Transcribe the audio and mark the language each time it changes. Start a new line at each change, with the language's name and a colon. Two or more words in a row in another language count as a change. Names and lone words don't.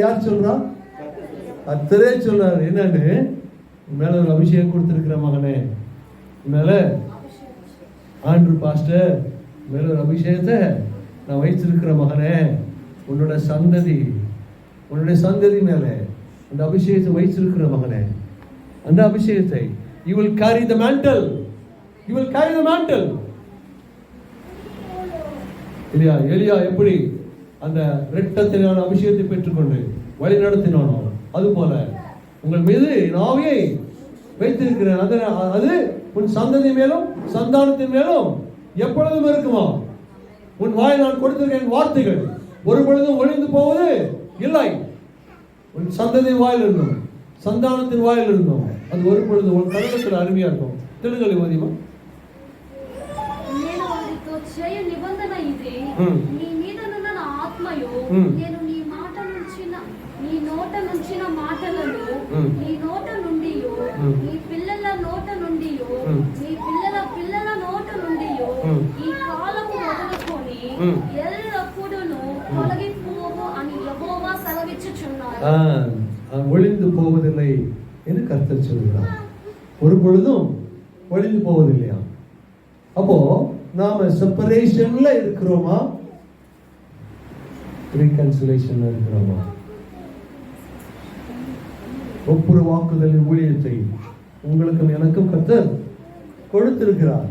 Tamil: யார் சொல்றா? கர்த்தரே சொல்றாரு. என்னன்னு, மேல ஒரு அபிஷேகம் கொடுத்திருக்கிற மகனே, மேல ஆண்ட்ரூ பாஸ்டர் மேல ஒரு அபிஷேகத்தை நான் வைத்திருக்கிற மகனே, உன்னுடைய சந்ததி மேல அந்த அபிஷேகத்தை வைத்திருக்கிற மகனே, அந்த அபிஷேகத்தை
English: you will carry the mantle.
Tamil: எலியா எப்படி அந்த இரட்டத்தினான அபிஷேகத்தை பெற்றுக்கொண்டு வழி நடத்தினானோ, அதுபோல உங்கள் மீது ஆவியை வைத்திருக்கிறேன். அது உன் சந்ததி மேலும் சந்தானத்தின் மேலும் எப்பொழுதும் இருக்குமா. உன் வாய் நான் கொடுத்திருக்கேன் வார்த்தைகள் ஒரு பொழுதும் ஒழிந்து போவது இல்லை. உன் சந்ததி வாயில் இருந்தோம், சந்தானத்தின் வாயில் இருந்தோம், அது ஒரு பொழுது உன் கழகத்தில் அருமையா இருக்கும்.
Telugu: తెలుగులో మదిమా నేను వారితో చేయు నిబంధన ఇది, నీ మీదనున్న నా ఆత్మయు నేను నీ నోట నుంచిన మాటలను నీ నోట నుండి నీ పిల్లల నోట నుండి నీ పిల్లల పిల్లల నోట నుండి ఈ కాలము మొదలుకొని ఎల్లప్పుడూను తొలగిపోవు అని యెహోవా సెలవిచ్చుచున్నాడు.
Tamil: ஒழிந்து போவதில்லை என்று கர்த்தர் சொல்கிறார். ஒரு பொழுதும் ஒழிந்து போவதில்லையா? அப்போ நாம செப்பரேஷன்ல இருக்கிறோமா, ரீகன்சிலேஷன்ல இருக்கிறோமா? ஒப்புரவாக்குதலின் ஊழியத்தை உங்களுக்கும் எனக்கும் கர்த்தர் கொடுத்திருக்கிறார்.